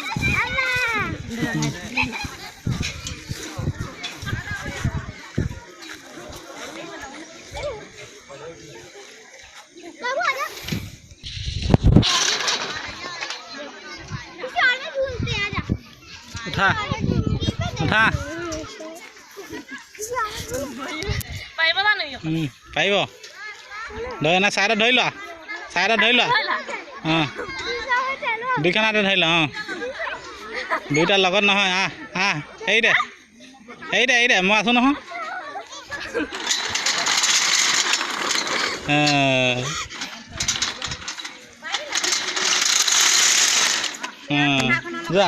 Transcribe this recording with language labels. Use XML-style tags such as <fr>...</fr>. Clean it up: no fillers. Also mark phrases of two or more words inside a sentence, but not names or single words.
<hi>बाबू आजा किसी और में ढूंढते आजा उठा उठा</hi> <as>পাৰিব জানো পাৰিব ধৰি না চাইডত ধৰি লোৱা চাইডত ধৰি লোৱা অঁ দুইখনতে ধৰি লোৱা অঁ দুইটাৰ লগত নহয় এৰি দে মই আছোঁ নহয় যা</as>